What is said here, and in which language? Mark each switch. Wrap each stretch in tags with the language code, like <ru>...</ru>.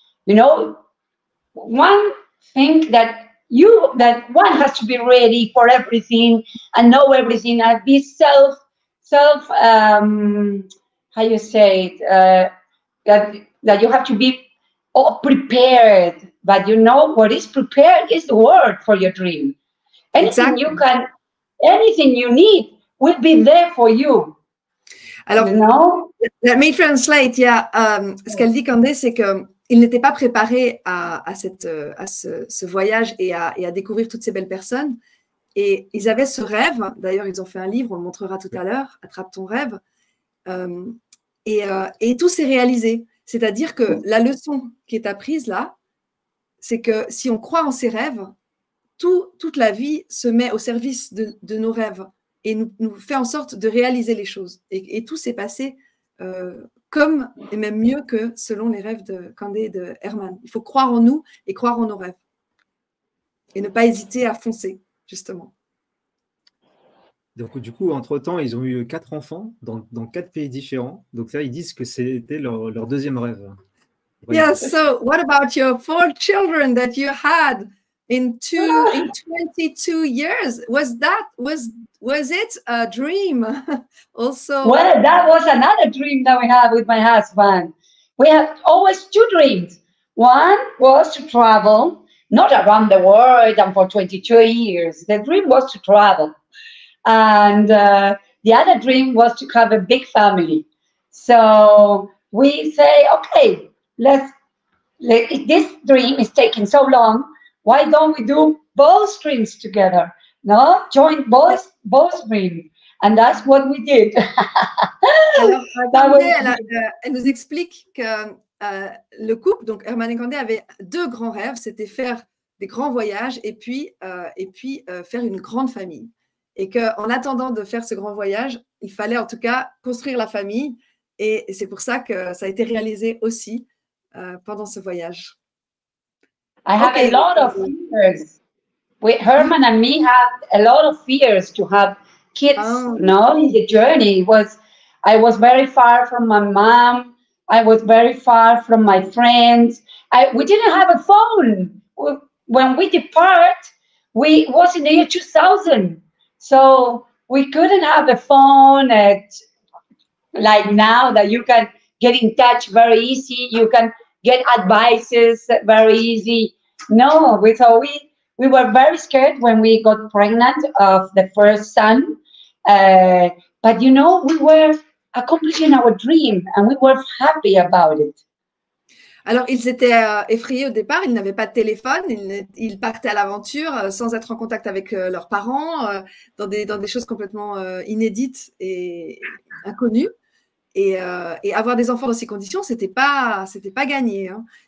<en>You know, one thing that one has to be ready for everything and know everything and be how you say it, that you have to be prepared. But you know what is prepared is the word for your dream. Anything anything you need will be there for you.</en> <fr>Alors,</fr> <en>you know? Let me translate.</en> <fr>Ce qu'elle dit, Candé, c'est qu'ils n'étaient pas préparés à ce voyage et à découvrir toutes ces belles personnes. Et ils avaient ce rêve. D'ailleurs, ils ont fait un livre, on le montrera tout à l'heure, Attrape ton rêve. Et tout s'est réalisé. C'est-à-dire que la leçon qui est apprise là, c'est que si on croit en ses rêves, toute la vie se met au service de nos rêves et nous fait en sorte de réaliser les choses. Et tout s'est passé comme, et même mieux que selon les rêves de Candé et de Herman. Il faut croire en nous et croire en nos rêves. Et ne pas hésiter à foncer, justement. Donc, du coup, entre-temps, ils ont eu 4 enfants dans 4 pays différents. Donc, là, ils disent que c'était leur deuxième rêve.</fr> <en>Yeah, so what about your 4 children that you had in 22 years? Was it a dream also? Well, that was another dream that we had with my husband. We had always 2 dreams. One was to travel, not around the world and for 22 years. The dream was to travel. And the other dream was to have a big family. So we say, okay, if this dream is taking so long, why don't we do both dreams together? No, join both dreams. And that's what we did.</en> <fr>Alors, elle nous explique que le couple, donc Herman et Candé, avaient 2 grands rêves, c'était faire des grands voyages et puis faire une grande famille. Et qu'en attendant de faire ce grand voyage, il fallait en tout cas construire la famille. Et c'est pour ça que ça a été réalisé aussi pendant ce voyage.</fr> <en>I have a lot of fears. Herman and me had a lot of fears to have kids. No, in the journey I was very far from my mom. I was very far from my friends. We didn't have a phone. When we depart, we was in the year 2000. So we couldn't have a phone like now that you can get in touch very easy. You can get advices very easy. No, we were very scared when we got pregnant of the first son. But you know, we were accomplishing our dream and we were happy about it.</en> <fr>Alors, ils étaient effrayés au départ, ils n'avaient pas de téléphone, ils partaient à l'aventure sans être en contact avec leurs parents, dans des choses complètement inédites et inconnues. Et avoir des enfants dans ces conditions, c'était pas gagné. Hein.</fr>